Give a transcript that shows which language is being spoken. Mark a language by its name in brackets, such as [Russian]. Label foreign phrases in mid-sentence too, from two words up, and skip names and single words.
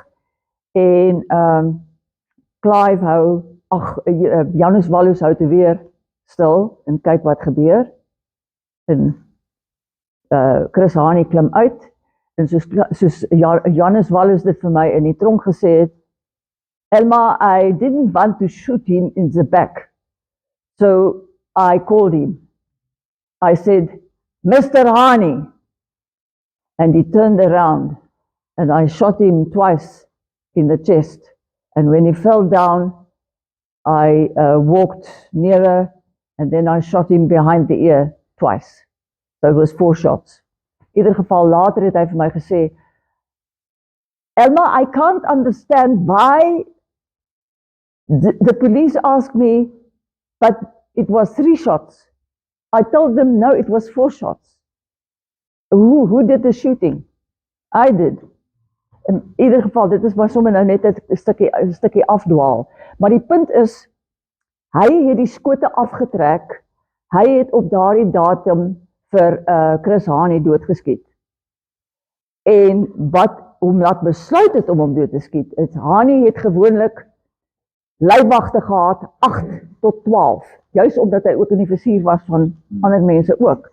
[Afrikaans] En Clive hou, Janus Wallus hou toe weer stil en kyk wat gebeur. En Chris Hani klim uit. En soos Janus Wallus dit vir my in die tronk gesê het, Elma, [English] I didn't want to shoot him in the back. So I called him. I said, Mr. Hani. And he turned around and I shot him twice in the chest. And when he fell down, I walked nearer and then I shot him behind the ear twice. So it was 4 shots. [Afrikaans] In ieder geval later het hy vir my gesê, Elma, [English] I can't understand why the police asked me, but it was 3 shots. I told them, no, it was 4 shots. Who did the shooting? I did. [Afrikaans] In ieder geval, dit is maar sommer nou net 'n stukkie afdwaal. Maar die punt is, hy het die skote afgetrek, hy het op daardie datum vir Chris Hani doodgeskiet. En wat hom laat besluit het om hom dood te skiet, is Hani het gewoonlik leibwagte gehad, 8 tot 12, juis omdat hy ook in die vizier was van ander mense ook.